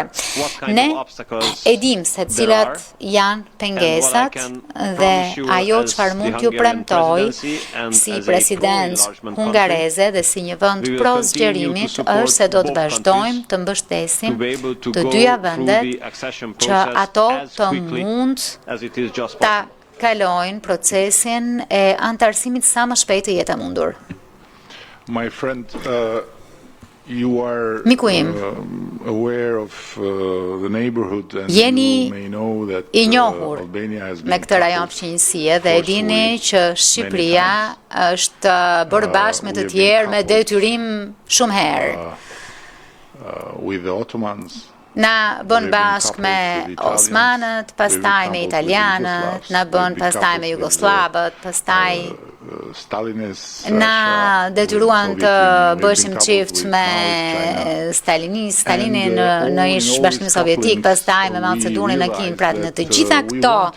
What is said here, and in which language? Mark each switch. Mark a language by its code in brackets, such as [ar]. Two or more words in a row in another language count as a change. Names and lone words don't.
[sq] Ne e dim se cilat janë pengesat dhe ajo çfarë mund t'ju premtoj si presidencë hungareze dhe si një vend pro zgjerimit është se do të vazhdojmë të mbështesim të dyja vendet që ato të mund ta kalojnë procesin e antarësimit sa më shpejt të jetë e mundur. [en] My friend, you are [sq] Miku im, [en] aware of the neighborhood and [sq] jeni [en] you may know that [sq] I njohur [en] Albania has been [sq] me këtë rajon fqinjësie dhe e dini që Shqipëria është bërë bashkë me të tjerë me detyrim shumë herë. [en] With the Ottomans. [sq] Na bën bashkë me Osmanët, pastaj me Italianët, na bën pastaj me Jugoslavët, pastaj na detyruan të bëshim qift me Stalinin në ish Bashkimin Sovjetik, pastaj me Macedonin në Kinë, pra në të gjitha këto